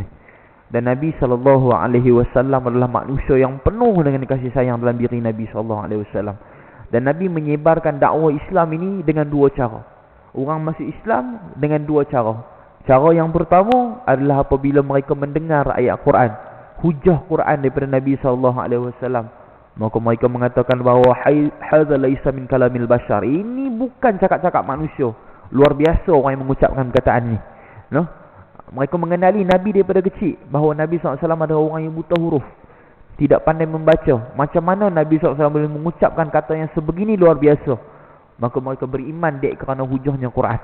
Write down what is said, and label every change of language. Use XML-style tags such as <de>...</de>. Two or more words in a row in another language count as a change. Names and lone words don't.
<ms>Dan Nabi SAW adalah manusia yang penuh dengan kasih sayang dalam diri Nabi SAW. Dan Nabi menyebarkan dakwah Islam ini dengan dua cara. Orang masuk Islam dengan dua cara. Cara yang pertama adalah apabila mereka mendengar ayat Quran, hujah Quran daripada Nabi SAW, maka mereka mengatakan bahawa</ms> <ar>هذا ليس من كلام البشر.</ar> <ms>Ini bukan cakap-cakap manusia. Luar biasa orang yang mengucapkan perkataan ni. No? Mereka mengenali Nabi daripada kecil, bahawa Nabi SAW adalah orang yang buta huruf, tidak pandai membaca. Macam mana Nabi SAW boleh mengucapkan kata yang sebegini luar biasa? Maka mereka beriman dek kerana hujahnya Quran.</ms>